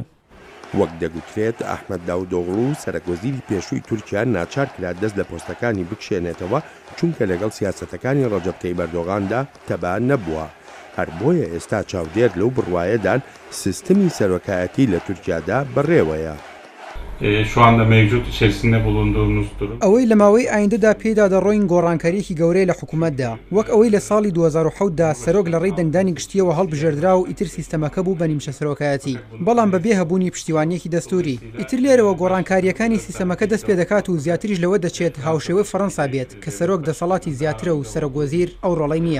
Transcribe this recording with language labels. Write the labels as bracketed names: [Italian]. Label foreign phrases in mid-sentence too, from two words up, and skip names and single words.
[Central Kurdish] وەک دەگوترێت ئەحمەد داودۆغڵو سەرۆکوەزیری پێشووی تورکیا ناچار کرا دەست لە پۆستەکانی بکشێنێتەوە چونکە لەگەڵ سیاسەتەکانی ڕەجەب تەیب ئەردۆغاندا تەبع نەبووە. هەر بۆیە ئێستا چاودێر لەو بڕوایەدان سیستمی سەرۆکایەتی لە تورکیادا بەڕێوەیە. [Turkish] Şu anda mevcut içerisinde bulunduğumuz durum. [Central Kurdish] ئەوەی لە ماوەی ئایندەدا پێدا دەڕۆین گۆڕانکاریەکی گەورەی لە حکوومەتدا وەک ئەوەی لە ساڵی 2010دا سەرۆک لە ڕێی دەنگدانی گشتیەوە هەڵبژێردرا و ئیتر سیستەمەکە بوو بە نیمچە سەرۆکایەتی بەڵام بەبێ هەبوونی پشتیوانیەکی دەستوری ئیتر لێرەوە گۆڕانکاریەکانی سیستەمەکە دەست پێ دەکات و زیاتریش لەوە دەچێت هاوشێوەی فەڕەنسا بێت کە سەرۆک دەسەڵاتی زیاترە و سەرۆکوەزیر ئەو ڕۆڵەی نییە.